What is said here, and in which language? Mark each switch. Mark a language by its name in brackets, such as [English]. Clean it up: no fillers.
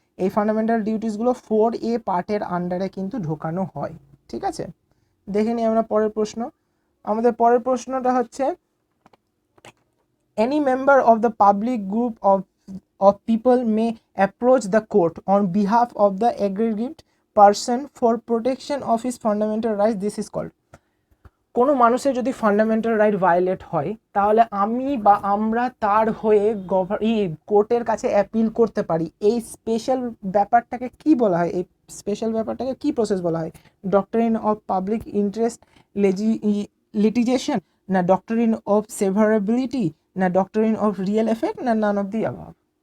[Bangla] এই fundamental ডিউটিসগুলো 4A পার্টের আন্ডারে কিন্তু ঢোকানো হয়। ঠিক আছে, দেখে নিই আমরা পরের প্রশ্ন। আমাদের পরের প্রশ্নটা হচ্ছে [English] any member of the public group of people may approach the court on behalf of the aggrieved person for protection of his fundamental rights. This is called, [Bangla] কোনো মানুষের যদি ফান্ডামেন্টাল রাইট ভায়োলেট হয় তাহলে আমি বা আমরা তার হয়ে কোর্টের কাছে অ্যাপিল করতে পারি। এই স্পেশাল ব্যাপারটাকে কি বলা হয়? এই স্পেশাল ব্যাপারটাকে কি প্রসেস বলা হয়? [English] Doctrine of public interest litigation, না doctrine of severability, না doctrine of real effect, না none of the above?